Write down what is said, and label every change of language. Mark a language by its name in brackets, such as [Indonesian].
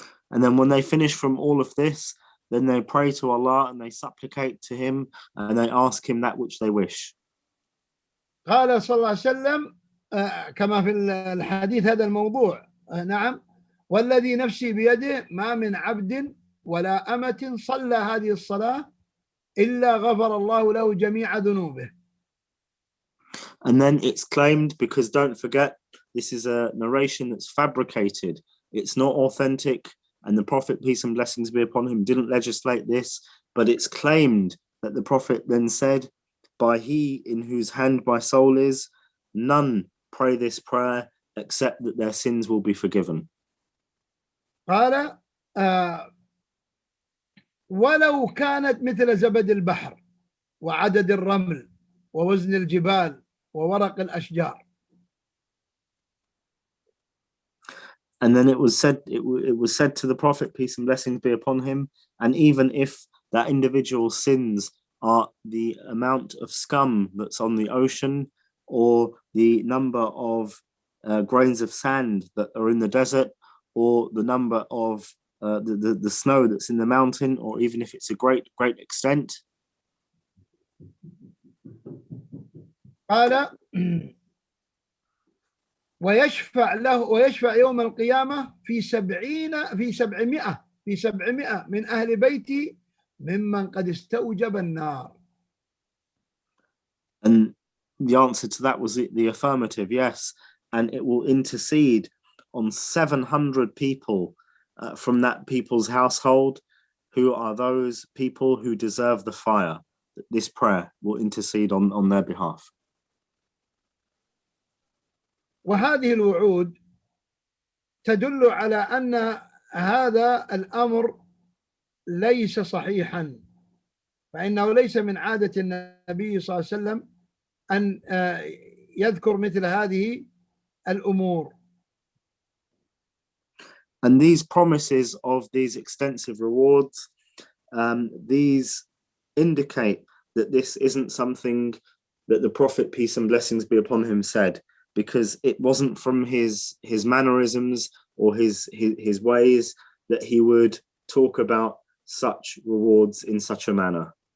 [English] And then when they finish from all of this, then they pray to Allah and they supplicate to him and they ask him that which they wish. [Arabic] قال صلى الله عليه وسلم كما في الحديث هذا الموضوع نعم والذي نفسي بيده ما من عبد ولا أمة صلى هذه الصلاة إلا غفر الله له جميع ذنوبه. [English] And then it's claimed, because don't forget, this is a narration that's fabricated. It's not authentic, and the Prophet, peace and blessings be upon him, didn't legislate this, but it's claimed that the Prophet then said, by he in whose hand my soul is, none pray this prayer except that their sins will be forgiven. [Arabic] قال ولو كانت مثل زبد البحر وعدد الرمل ووزن الجبال وورق الأشجار. [English] And then it was said to the Prophet, peace and blessings be upon him, and even if that individual's sins are the amount of scum that's on the ocean, or the number of grains of sand that are in the desert, or the number of the snow that's in the mountain, or even if it's a great extent. [Arabic] قال ويشفع يوم القيامة في 700 من أهل بيتي ممن قد استوجب النار. [English] And the answer to that was the affirmative, yes. And it will intercede on 700 people from that people's household, who are those people who deserve the fire. This prayer will intercede on their behalf. [Arabic] وهذه الوعود تدل على أن هذا الأمر ليس صحيحا، فإنه ليس من عادة النبي صلى الله عليه وسلم أن يذكر مثل هذه الأمور. [English] And these promises of these extensive rewards, these indicate that this isn't something that the Prophet, peace and blessings be upon him, said, because it wasn't from his mannerisms or his ways that he would talk about such rewards in such a manner.